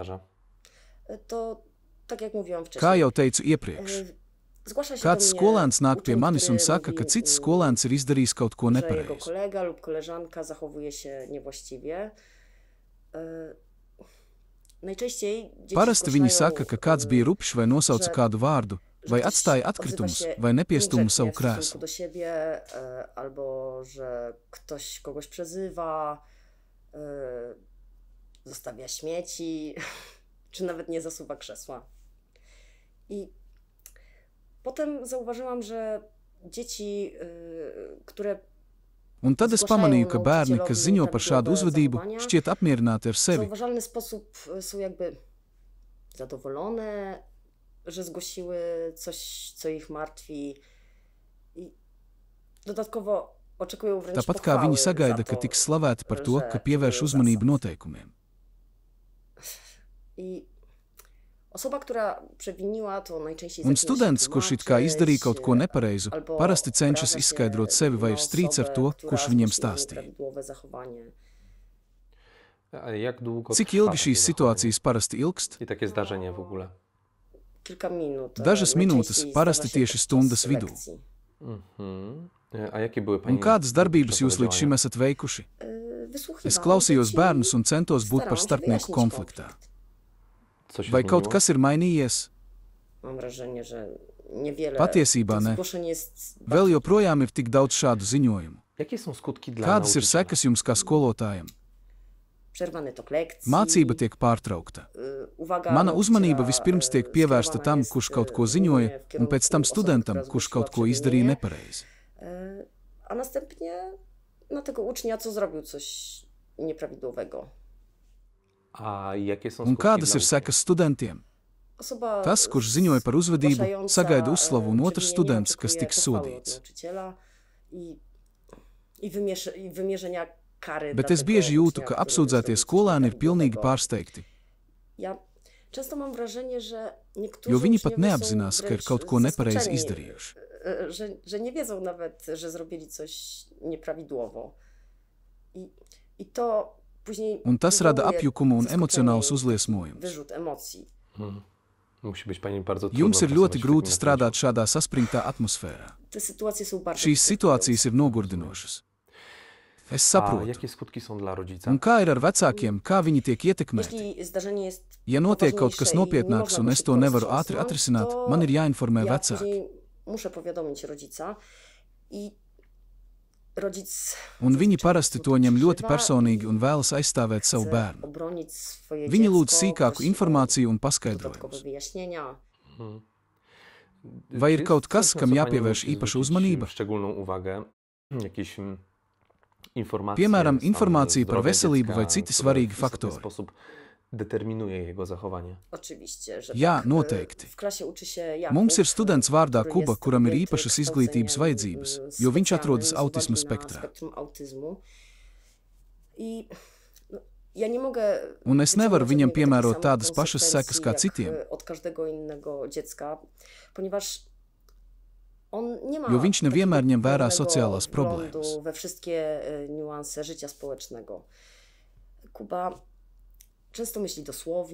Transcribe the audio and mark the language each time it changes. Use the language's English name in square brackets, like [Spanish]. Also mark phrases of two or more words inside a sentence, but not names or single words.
[Latvian] Kā jau teicu iepriekš, kāds skolēns nāk pie manis un saka, ka cits skolēns ir izdarījis kaut ko nepareizi. Parasti viņi saka, ka kāds bija rupšs vai nosauca kādu vārdu, Vai atstāja atkritumus, vai nepiestūma savu krēslu. [Polish] do siebie, albo że ktoś kogoś przezywa, zostawia śmieci, czy nawet nie zasuwa krzesła. I potem zauważyłam, że dzieci, które [Latvian] Un tad es pamanīju, ka bērni, kas ziņo par šādu uzvedību, šķiet apmierināti ar [Polish] w [Latvian] sevi. [Polish] zauważalny sposób są jakby zadowolone, że zgłosiły coś, co ich martwi. I dodatkowo oczekują wręcz [Latvian] Tāpat kā viņi sagaida, ka tiks slavēti par to, ka pievērš uzmanību noteikumiem. [Polish] I osoba, która przewiniła, to najczęściej [Latvian] Un students, kurš it kā izdarīja kaut ko nepareizu, parasti cenšas izskaidrot sevi vai ir strīds ar to, kurš viņiem stāstīja. [Polish] A jak długo [Latvian] Cik [Polish] trwa [Latvian] ilgi [Polish] takie [Latvian] šīs [Polish] zachowanie [Latvian] situācijas parasti ilgst? [Polish] I takie zdarzenie w ogóle? Kilka minut. [Latvian] Dažas minūtes, parasti tieši stundas vidū. [Polish] Mhm. A jakie były Pani [Latvian] Un kādas darbības jūs līdz šim [Polish] działania? [Latvian] esat veikuši? [Polish] Wysłuchiwałam [Latvian] Es klausījos [Polish] dzieci, [Latvian] bērnus un centos būt par [Polish] starałam się [Latvian] starpnieku [Polish] wyjaśnić [Latvian] konfliktā. [Polish] konflikt. Co się [Latvian] Vai kaut [Polish] zmieniło? [Latvian] kas ir mainījies? [Polish] Mam wrażenie, że niewiele. [Latvian] Patiesībā [Polish] Tych [Latvian] ne. [Polish] zgłoszeń jest [Latvian] Vēl joprojām ir tik daudz šādu ziņojumu. [Polish] Jakie są skutki dla [Latvian] Kādas ir [Polish] nauczyciela? [Latvian] sekas jums kā skolotājiem? [Polish] przerwany tok lekcji. [Latvian] Mācība tiek pārtraukta. [Polish] Uwaga [Latvian] Mana uzmanība [Polish] nauczyciela, [Latvian] vispirms tiek pievērsta [Polish] skierowana tam, jest, [Latvian] kurš kaut ko [Polish] głównie [Latvian] ziņoja, [Polish] w [Latvian] un [Polish] kierunku [Latvian] pēc tam [Polish] osoby, [Latvian] studentam, [Polish] która [Latvian] kurš [Polish] zgłosiła [Latvian] kaut ko izdarīja [Polish] przewinienie, [Latvian] nepareizi. [Polish] a następnie na tego ucznia, co zrobił coś nieprawidłowego. A jakie są [Latvian] Un [Polish] skutki [Latvian] kādas [Polish] dla [Latvian] ir sekas studentiem? [Polish] Osoba [Latvian] Tas, kurš ziņoja par uzvedību, [Polish] zgłaszająca, [Latvian] sagaida uzslavu, un otrs [Polish] przewinienie [Latvian] students, kas [Polish] oczekuje [Latvian] tiks [Polish] pochwały od [Latvian] sodīts. [Polish] nauczyciela i wymierzenia kary [Latvian] Bet [Polish] dla [Latvian] es [Polish] tego [Latvian] bieži jūtu, [Polish] ucznia, [Latvian] ka [Polish] który [Latvian] apsūdzētie [Polish] zrobił coś [Latvian] skolēni ir pilnīgi [Polish] nieprawidłowego. [Latvian] pārsteigti, [Polish] Ja często mam wrażenie, że niektórzy [Latvian] jo viņi pat [Polish] uczniowie są [Latvian] neapzinās, ka ir [Polish] wręcz [Latvian] kaut ko nepareizi [Polish] zaskoczeni, [Latvian] izdarījuši. [Polish] że nie wiedzą nawet, że zrobili coś nieprawidłowo. I to później [Latvian] Un tas rada [Polish] wywołuje [Latvian] apjukumu un [Polish] zaskoczenie [Latvian] emocionālus [Polish] i [Latvian] uzliesmojumus. [Polish] wyrzut emocji. Musi być Pani bardzo trudno [Latvian] Jums ir [Polish] pracować [Latvian] ļoti [Polish] w [Latvian] grūti [Polish] takim [Latvian] strādāt šādā saspringtā atmosfērā. [Polish] Te sytuacje są bardzo [Latvian] Šīs situācijas ir nogurdinošas. Es [Polish] A [Latvian] saprotu. [Polish] jakie skutki są dla rodzica? [Latvian] Un kā ir ar vecākiem, kā viņi tiek ietekmēti? [Polish] Jeśli zdarzenie jest [Latvian] Ja notiek kaut kas [Polish] poważniejsze i nie [Latvian] nopietnāks [Polish] można [Latvian] un [Polish] go [Latvian] es to [Polish] szybko [Latvian] nevaru [Polish] roztrząsnąć, [Latvian] ātri atrisināt, [Polish] to [Latvian] man ir jāinformē [Polish] ja [Latvian] vecāki. [Polish] później muszę powiadomić rodzica i rodzic [Latvian] Un viņi [Polish] zazwyczaj [Latvian] parasti [Polish] po [Latvian] to [Polish] prostu [Latvian] ņem ļoti [Polish] przeżywa [Latvian] personīgi un [Polish] i [Latvian] vēlas aizstāvēt savu [Polish] chce [Latvian] bērnu. [Polish] obronić swoje [Latvian] Viņi lūdz [Polish] dziecko, [Latvian] sīkāku [Polish] prosi o [Latvian] informāciju un [Polish] dodatkowe [Latvian] paskaidrojumus. [Polish] wyjaśnienia. [Latvian] Vai ir [Polish] Czy [Latvian] kaut [Polish] jest [Latvian] kas, [Polish] coś, na [Latvian] kam [Polish] co [Latvian] jāpievērš [Polish] pani musi [Latvian] īpaša [Polish] zwrócić [Latvian] uzmanība? [Polish] szczególną uwagę, jakieś informacje [Latvian] Piemēram, [Polish] stan [Latvian] informācija par [Polish] zdrowia [Latvian] veselību [Polish] dziecka, [Latvian] vai citi [Polish] które [Latvian] svarīgi [Polish] w istotny [Latvian] faktori. [Polish] sposób determinuje jego zachowanie. Oczywiście, że [Latvian] Jā, [Polish] tak. [Latvian] noteikti. [Polish] W klasie uczy się Jakub, [Latvian] Mums ir students vārdā [Polish] który Kuba, jest [Latvian] kuram ir [Polish] objęty [Latvian] īpašas izglītības [Polish] kształceniem, [Latvian] vajadzības, jo viņš atrodas [Polish] specjalnym [Latvian] autisma [Polish] z uwagi na [Latvian] spektrā. [Polish] spektrum autyzmu. I ja nie mogę [Latvian] Un es nevaru viņam [Polish] wyciągnąć [Latvian] piemērot [Polish] takich samych [Latvian] tādas pašas sekas kā [Polish] konsekwencji [Latvian] citiem, [Polish] jak od każdego innego dziecka, ponieważ on nie ma [Latvian] jo viņš nevienmēr ņem vērā [Polish] pełnego [Latvian] sociālās [Polish] wglądu [Latvian] problēmas. [Polish] we wszystkie niuanse życia społecznego. Kuba często myśli dosłownie.